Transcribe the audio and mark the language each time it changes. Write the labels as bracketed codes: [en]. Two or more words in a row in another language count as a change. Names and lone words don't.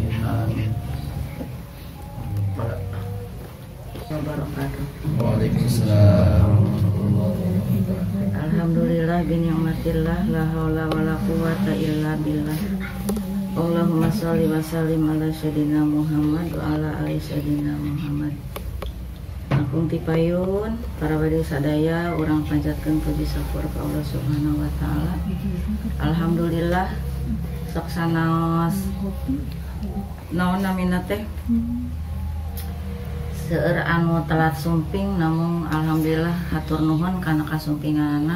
[ar] آمين. Waalaikumsalam. الحمد لله بنعمة الله لا حول ولا قوة إلا بالله. اللهم صل وسلم على سيدنا محمد وعلى آل سيدنا محمد. [su] Agung tipayun para wali sadaya urang panjatkeun puji syukur ka Allah [ar] سبحانه وتعالى. [su] Alhamdulillah sok sanaos naon namina teh seueur anu telat sumping, namun alhamdulillah hatur nuhun kana kasumpinganna.